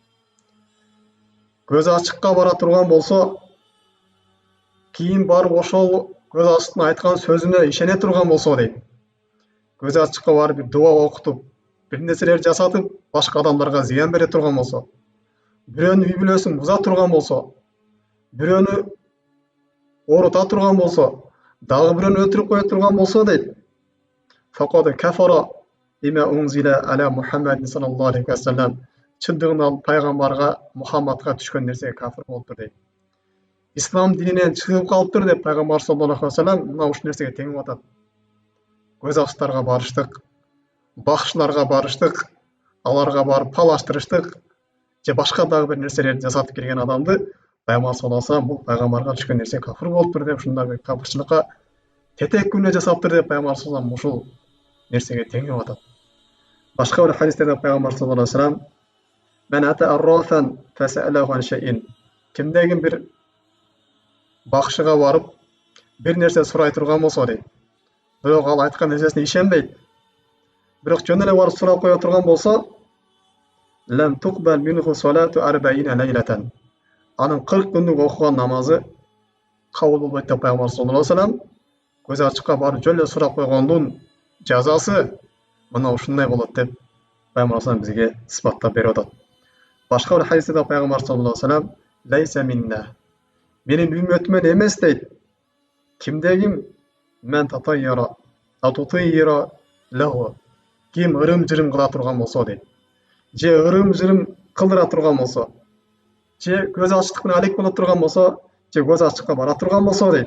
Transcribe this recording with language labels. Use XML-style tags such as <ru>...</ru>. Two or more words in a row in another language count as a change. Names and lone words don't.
<ky>Көз ачыкка бара турган болсо, кийин барып ошол көз ачыктын айткан сөзүнө ишене турган болсо дейт. Көз ачыкка барып бир дуа окутуп, бир нерселер жасатып, башка адамдарга зыян бере турган болсо, бирөөнүн үй бүлөсүн буза турган болсо, бирөөнү оорута турган болсо, дагы бирөөнү өлтүрүп кое турган болсо дейт.</ky> <ar>فقد كفر بما أنزل على محمد صلى الله عليه وسلم.</ar> <ky>Чындыгында ал пайгамбарга, Мухаммадка түшкөн нерсеге кафир болуптур дейт. Ислам дининен чыгып калыптыр деп Пайгамбар</ky> <ar>صلى الله عليه وسلم</ar> <ky>мына ушул нерсеге теңип атат. Көз ачтарга барыштык, бакшыларга барыштык, аларга барып палаштырыштык, же башка дагы бир нерселерди жасатып келген адамды Пайгамбар</ky> <ar>صلى الله عليه وسلم</ar> <ky>бул пайгамбарга түшкөн нерсе кафир болуптур деп, ушундай бир кафырчылыкка тетек күнөө жасаптыр деп Пайгамбар</ky> <ar>صلى الله عليه وسلم</ar> <ky>ушул нерсеге теңип атат. Башка бир хадистерде</ky> <ar>Пайгамбар صلى الله عليه وسلم من أتى عرافا فسأله عن شيء".</ar> <ky>Кимде ким бир бакшыга барып бир нерсе сурай турган болсо дейт. Бирок ал айткан нерсесине ишенбейт. Бирок жөн эле барып сурап кое турган болсо,</ky> <ar>"لم تقبل منه صلاة 40 ليلة".</ar> <ky>Анын 40 күндүк окуган намазы кабыл болбойт деп Пайгамбар</ky> <ar>صلى الله عليه وسلم</ar> <ky>көз ачыкка барып жөн эле сурап койгондун жазасы мына ушундай болот деп Пайгамбар саллаллаху бизге исбаттап берип атат. Башка бир хадисте</ky> <ar>Пайгамбар صلى الله عليه وسلم "ليس منا".</ar> <ky>Менин үммөтүмөн эмес дейт. Кимде ким</ky> <ar>من تطير له.</ar> <ky>Ким ырым-жырым кыла турган болсо дейт. Же ырым-жырым кылдыра турган болсо, же көз ачыктык менен алек боло турган болсо, же көз ачыкка бара турган болсо дейт.</ky>